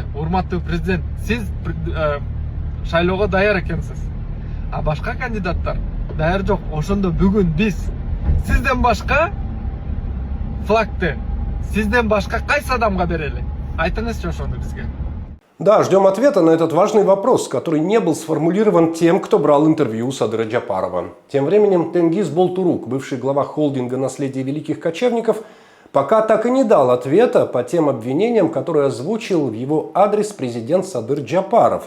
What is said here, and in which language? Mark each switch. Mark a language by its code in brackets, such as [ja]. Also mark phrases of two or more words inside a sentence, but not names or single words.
[ky] Урматтуу президент, сиз шайлоого даяр экенсиз. А башка кандидаттар даяр жок. Ошондо бүгүн биз сизден башка флагты, сизден башка кайсы адамга берели? Айтыңызчы ошону бизге. [ru] Да, ждем ответа на этот важный вопрос, который не был сформулирован тем, кто брал интервью у Садыра Джапарова. Тем временем Тенгиз Болтурук, бывший глава холдинга «Наследие великих кочевников», пока так и не дал ответа по тем обвинениям, которые озвучил в его адрес президент Садыр Джапаров.